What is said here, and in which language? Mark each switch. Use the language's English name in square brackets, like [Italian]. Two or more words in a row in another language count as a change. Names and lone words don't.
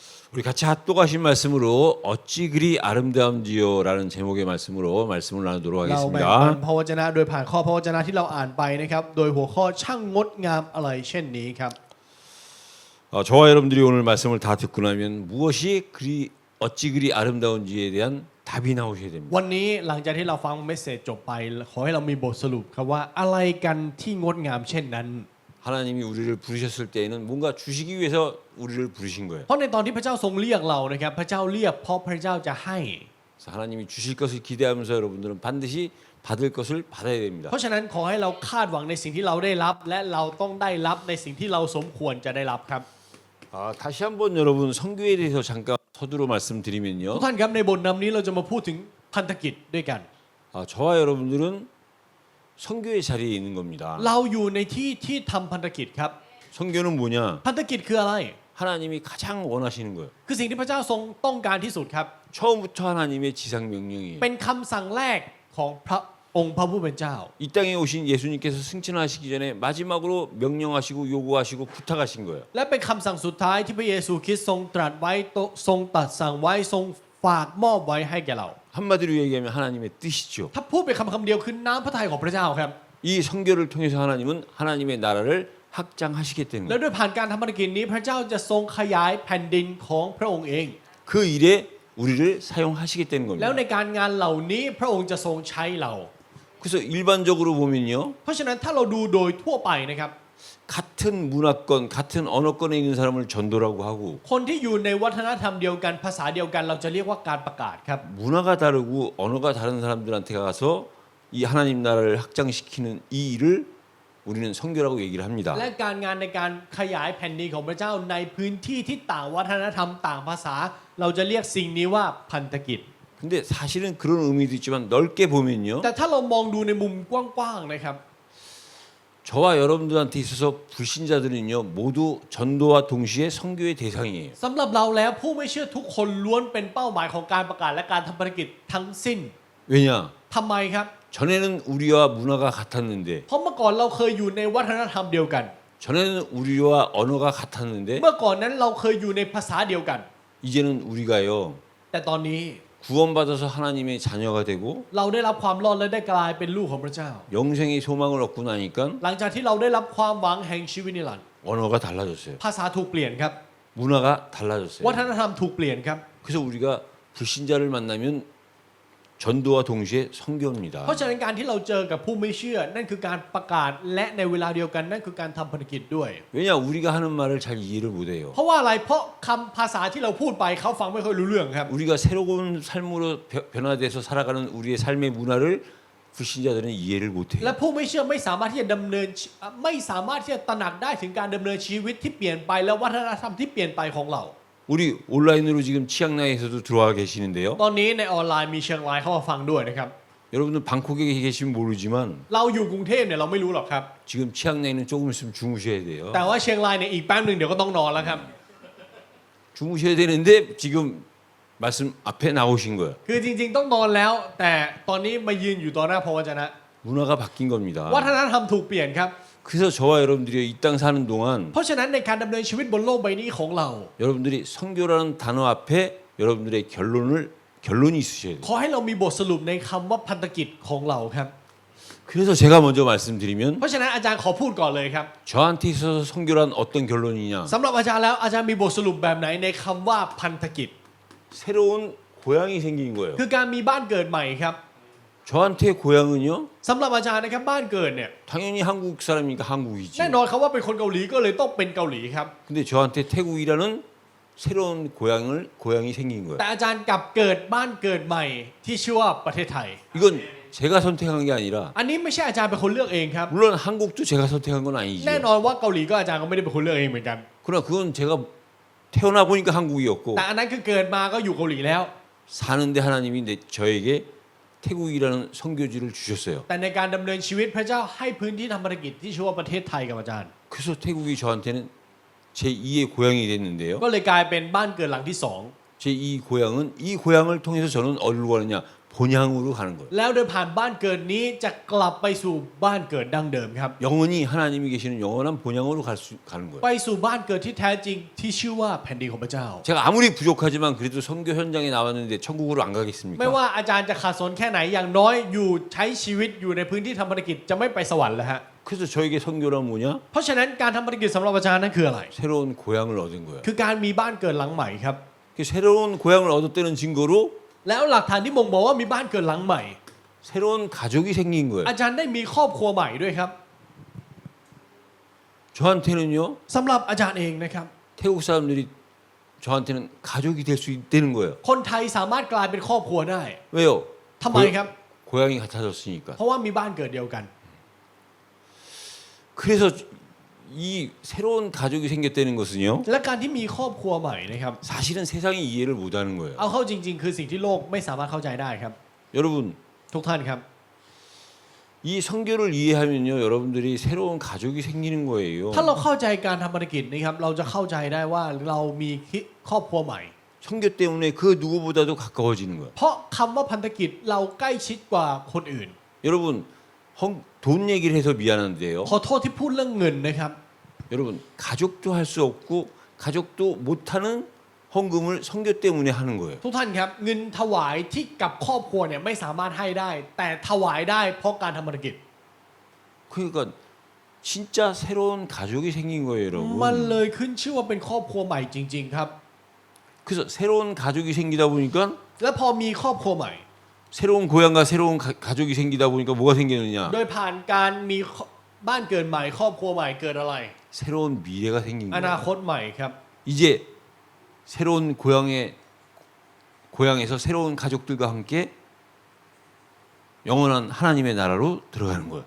[Korean] 우리 같이 합독하신 말씀으로 어찌 그리 아름다운지요라는 제목의 말씀으로 말씀을 나누도록 [Thai] เราแบ่งปัน [Korean] 하겠습니다. [Thai] พระวจนะโดยผ่านข้อพระวจนะที่เราอ่านไปนะครับโดยหัวข้อช่างงดงามอะไรเช่นนี้ครับ [Korean] 저와 여러분들이 오늘 말씀을 다 듣고 나면 무엇이 어찌 그리 아름다운지에 대한 답이 나오셔야 됩니다. [Thai] วันนี้หลังจากที่เราฟังเมสเสจจบไปขอให้เรามีบทสรุปครับว่าอะไรกันที่งดงามเช่นนั้น [Korean] 하나님이 우리를 부르셨을 때에는 뭔가 주시기 위해서 우리를 부르신 거예요. [Thai] เพราะในตอนที่พระเจ้าทรงเรียกเรานะครับพระเจ้าเรียกเพราะพระเจ้าจะให้ [Korean] 그래서 하나님이 주실 것을 기대하면서 여러분들은 반드시 받을 것을 받아야 됩니다. [Thai] เพราะฉะนั้นขอให้เราคาดหวังในสิ่งที่เราได้รับและเราต้องได้รับในสิ่งที่เราสมควรจะได้รับครับ [Korean] 다시 한번 여러분 선교에 대해서 잠깐 서두로 [Thai] ทุก [Korean] 말씀드리면요. [Thai] ท่านครับในบทนำนี้เราจะมาพูดถึงพันธกิจด้วยกัน [Korean] 저와 여러분들은 선교의 자리에 있는 겁니다. [Thai] เราอยู่ในที่ที่ทำพันธกิจครับ [Korean] 선교는 뭐냐? [Thai] พันธกิจคืออะไร [Korean] 하나님이 가장 원하시는 거예요. [Thai] คือสิ่งที่พระเจ้าทรงต้องการที่สุดครับ [Korean] 처음부터 하나님의 지상 명령이에요. [Thai] เป็นคำสั่งแรกของพระองค์พระผู้เป็นเจ้า [Korean] 이 땅에 오신 예수님께서 승천하시기 전에 마지막으로 명령하시고 요구하시고 부탁하신 거예요. [Thai] และเป็นคำสั่งสุดท้ายที่พระเยซูคริสต์ทรงตรัสไว้ทรงตรัสสั่งไว้ทรงฝากมอบไว้ให้แก่เรา [Korean] 한마디로 얘기하면 하나님의 뜻이죠. [Thai] ถ้าพูดเป็นคำเดียวคือน้ำพระทัยของพระเจ้าครับ [Korean] 이 선교를 통해서 하나님은 하나님의 나라를 확장하시겠다는 [Thai] และ [Korean] 거예요. [Thai] ด้วยผ่านการทำภารกิจนี้พระเจ้าจะทรงขยายแผ่นดินของพระองค์เอง [Korean] 그 일에 우리를 사용하시겠다는 [Thai] แล้ว [Korean] 겁니다. [Thai] ในการงานเหล่านี้พระองค์จะทรงใช้เรา [Korean] 그래서 일반적으로 보면요. [Thai] เพราะฉะนั้นถ้าเราดูโดยทั่วไปนะครับ [Korean] 같은 문화권, 같은 언어권에 있는 사람을 전도라고 하고 [Thai] คนที่อยู่ในวัฒนธรรมเดียวกันภาษาเดียวกันเราจะเรียกว่าการประกาศครับ [Korean] 문화가 다르고 언어가 다른 사람들한테 가서 이 하나님 나라를 확장시키는 이 일을 우리는 선교라고 얘기를 합니다. [Thai] และการงานในการขยายแผ่นดินของพระเจ้าในพื้นที่ที่ต่างวัฒนธรรมต่างภาษา เราจะเรียกสิ่งนี้ว่าพันธกิจ [Korean] 근데 사실은 그런 의미도 있지만 넓게 보면요. [Thai] แต่ถ้าเรามองดูในมุมกว้างๆนะครับ [Korean] 저와 여러분들한테 있어서 불신자들은요 모두 전도와 동시에 선교의 대상이에요. [Thai] สำหรับเราแล้วผู้ไม่เชื่อทุกคนล้วนเป็นเป้าหมายของการประกาศและการทำภารกิจทั้งสิ้น [Korean] 왜냐? [Thai] ทำไมครับ [Korean] 전에는 우리와 문화가 같았는데 [Thai] เพราะเมื่อก่อนเราเคยอยู่ในวัฒนธรรมเดียวกัน [Korean] 전에는 우리와 언어가 같았는데 [Thai] เมื่อก่อนนั้นเราเคยอยู่ในภาษาเดียวกัน [Korean] 이제는 우리가요 [Thai] แต่ตอนนี้ [Korean] 구원받아서 하나님의 자녀가 되고 [Thai] เราได้รับความรอดและได้กลายเป็นลูกของพระเจ้า [Korean] 영생의 소망을 얻고 나니까 [Thai] หลังจากที่เราได้รับความหวังแห่งชีวิตนิรันดร์ [Korean] 언어가 달라졌어요. [Thai] ภาษาถูกเปลี่ยนครับ [Korean] 문화가 달라졌어요. [Thai] วัฒนธรรมถูกเปลี่ยนครับ [Korean] 그래서 우리가 불신자를 만나면 전도와 동시에 선교입니다. [Thai] เพราะฉะนั้นการที่เราเจอกับผู้ไม่เชื่อนั่นคือการประกาศและในเวลาเดียวกันนั่นคือการทำภารกิจด้วย [Korean] 왜냐 우리가 하는 말을 잘 이해를 못해요. [Thai] เพราะว่าอะไรเพราะคำภาษาที่เราพูดไปเขาฟังไม่ค่อยรู้เรื่องครับ [Korean] 우리가 새로운 삶으로 변화돼서 살아가는 우리의 삶의 문화를 불신자들은 이해를 못해요. [Thai] และผู้ไม่เชื่อไม่สามารถที่จะดำเนินไม่สามารถที่จะตระหนักได้ถึงการดำเนินชีวิตที่เปลี่ยนไปและวัฒนธรรมที่เปลี่ยนไปของเรา [Korean] 우리 온라인으로 지금 치앙라이에서도 들어와 계시는데요. [Thai] ตอนนี้ในออนไลน์มีเชียงรายเข้ามาฟังด้วยนะครับ [Korean] 여러분들 방콕에 계시면 모르지만 [Thai] เราอยู่กรุงเทพเนี่ยเราไม่รู้หรอกครับ [Korean] 지금 치앙라이는 조금 있으면 주무셔야 돼요. [Thai] แต่ว่าเชียงรายเนี่ยอีกแป๊บหนึ่งเดี๋ยวก็ต้องนอนแล้วครับ [Korean] 주무셔야 되는데 지금 말씀 앞에 나오신 거예요. [Thai] คือจริงๆต้องนอนแล้ว แต่ตอนนี้มายืนอยู่ต่อหน้าพระวจนะ [Korean] 문화가 바뀐 겁니다. [Thai] วัฒนธรรมถูกเปลี่ยนครับ [Korean] 그래서 저와 여러분들이 이 땅 사는 동안 [Thai] เพราะฉะนั้นในการดำเนินชีวิตบนโลกใบนี้ของเรา [Korean] 여러분들이 선교라는 단어 앞에 여러분들의 결론이 있으셔야 돼요. [Thai] ขอให้เรามีบทสรุปในคำว่าพันธกิจของเราครับ [Korean] 그래서 제가 먼저 말씀드리면 [Thai] เพราะฉะนั้นอาจารย์ขอพูดก่อนเลยครับ [Korean] 저한테 있어서 선교란 어떤 결론이냐? [Thai] สำหรับอาจารย์แล้วอาจารย์มีบทสรุปแบบไหนในคำว่าพันธกิจ [Korean] 새로운 고향이 생긴 거예요. [Thai] คือการมีบ้านเกิดใหม่ครับ [Korean] 저한테 고향은요? [Thai] สำหรับอาจารย์นะครับบ้านเกิดเนี่ย [Korean] 당연히 한국 사람이니까 한국이지. [Thai] แน่นอนครับว่าเป็นคนเกาหลีก็เลยต้องเป็นเกาหลีครับ [Korean] 근데 저한테 태국이라는 새로운 고향이 생긴 거예요. [Thai] แต่อาจารย์กลับเกิดบ้านเกิดใหม่ที่ชื่อว่าประเทศไทย [Korean] 이건 제가 선택한 게 아니라 [Thai] อันนี้ไม่ใช่อาจารย์เป็นคนเลือกเองครับ [Korean] 물론 한국도 제가 선택한 건 [Thai] แน่ [Korean] 아니죠. [Thai] นอนว่าเกาหลีก็อาจารย์ก็ไม่ได้เป็นคนเลือกเองเหมือนกัน [Korean] 그러나 그건 제가 태어나 보니까 한국이었고 [Thai] แต่อันนั้นคือเกิดมาก็อยู่เกาหลีแล้ว [Korean] 사는데 하나님이 저에게 태국이라는 선교지를 주셨어요. [Thai] แต่ในการดำเนินชีวิตพระเจ้าให้พื้นที่ทำภารกิจที่ชื่อว่าประเทศไทยกับอาจารย์ [Korean] 그래서 태국이 저한테는 제2의 고향이 됐는데요. [Thai] ก็เลยกลายเป็นบ้านเกิดหลังที่สอง [Korean] 제2 고향은 이 고향을 통해서 저는 어디로 가느냐? 본향으로 가는 거예요. [Thai] แล้วโดยผ่านบ้านเกิดนี้จะกลับไปสู่บ้านเกิดดั้งเดิมครับ [Korean] 영원히 하나님이 계시는 영원한 본향으로 가는 거예요. [Thai] ไปสู่บ้านเกิดที่แท้จริงที่ชื่อว่าแผ่นดินของพระเจ้า [Korean] 제가 아무리 부족하지만 그래도 선교 현장에 나왔는데 천국으로 안 [Thai] ไม่ [Korean] 가겠습니까? [Thai] ว่าอาจารย์จะขาดสนแค่ไหนอย่างน้อยอยู่ใช้ชีวิตอยู่ในพื้นที่ทำภารกิจจะไม่ไปสวรรค์แล้วฮะ [Korean] 그래서 저에게 선교란 뭐냐? [Thai] เพราะฉะนั้นการทำภารกิจสำหรับอาจารย์นั้นคืออะไร [Korean] 새로운 고향을 얻은 거예요. [Thai] คือการมีบ้านเกิดหลังใหม่ครับ [Korean] 그 새로운 고향을 얻었다는 증거로 [Thai] แล้วหลักฐานที่บ่งบอกว่ามีบ้านเกิดหลังใหม่ [Korean] 새로운 가족이 생긴 거예요. [Thai] อาจารย์ได้มีครอบครัวใหม่ด้วยครับ [Korean] 저한테는요, [Thai] สำหรับอาจารย์เองนะครับ [Korean] 태국 사람들이 저한테는 가족이 될 수 있다는 거예요. [Thai] คนไทยสามารถกลายเป็นครอบครัวได้ [Korean] 왜요? [Thai] ทำไมครับ [Korean] 고향이 같아졌으니까. [Thai] เพราะว่ามีบ้านเกิดเดียวกัน [Korean] 그래서 이 새로운 가족이 생겼다는 것은요, [Thai] และการที่มีครอบครัวใหม่นะครับ [Korean] 사실은 세상이 이해를 못하는 거예요. [Thai] เอาเข้าจริง ๆ คือสิ่งที่โลกไม่สามารถเข้าใจได้ครับ [Korean] 여러분, [Thai] ทุกท่านครับ [Korean] 이 성교를 이해하면요, 여러분들이 새로운 가족이 생기는 거예요. [Thai] ถ้าเราเข้าใจการทำภารกิจนะครับเราจะเข้าใจได้ว่าเรามีครอบครัวใหม่ [Korean] 성교 때문에 그 누구보다도 가까워지는 거예요. [Thai] เพราะคำว่าพันธกิจเราใกล้ชิดกว่าคนอื่น [Korean] 여러분, 돈 얘기를 해서 미안한데요. [Thai] ขอโทษที่พูดเรื่องเงินนะครับ [Korean] 여러분, 가족도 할 수 없고 가족도 못하는 헌금을 성교 때문에 하는 거예요. [Thai] ทุกท่านครับเงินถวายที่กับครอบครัวเนี่ยไม่สามารถให้ได้ แต่ถวายได้เพราะการทำภารกิจ [Korean] 그러니까 진짜 새로운 가족이 생긴 거예요, [Thai] มัน [Korean] 여러분. [Thai] เลยขึ้นชื่อว่าเป็นครอบครัวใหม่จริง ๆ ครับ [Korean] 그래서 새로운 가족이 생기다 보니까 [Thai] และพอมีครอบครัวใหม่ [Korean] 새로운 고향과 새로운 가족이 생기다 보니까 뭐가 생기느냐? [Thai] โดยผ่านการมีบ้านเกิดใหม่ครอบครัวใหม่เกิดอะไร [Korean] 새로운 미래가 생긴 [Thai] อนา [Korean] 거예요. [Thai] คตใหม่ครับ [Korean] 이제 새로운 고향에서 새로운 가족들과 함께 영원한 하나님의 나라로 들어가는 거예요.